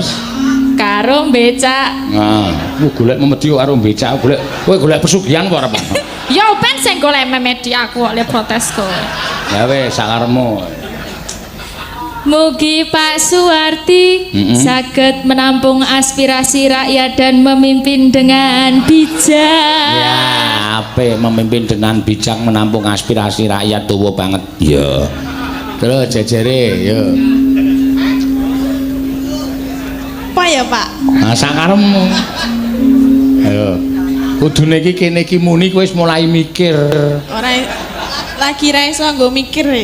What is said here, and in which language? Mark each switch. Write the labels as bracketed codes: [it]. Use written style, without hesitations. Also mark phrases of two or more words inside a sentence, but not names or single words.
[jv] karo becak. nah, ku golek memedi karo becak, golek kowe golek pesugihan apa ora, Pak? Ya ben sing golek memedi aku kok le protes kowe. Ya wis sakarepmu. [id] Mugi Pak Suwardi saged menampung aspirasi rakyat dan memimpin dengan bijak. [jv] Ya, apik [id] memimpin dengan bijak menampung aspirasi rakyat [jv] tuwa banget. Ya. Terus jejere, yo. Apa ya, Pak? Nah, sakarepmu. Ayo. Kudune iki kene iki muni kowe wis mulai mikir. Ora lagi ra iso nggo mikir e.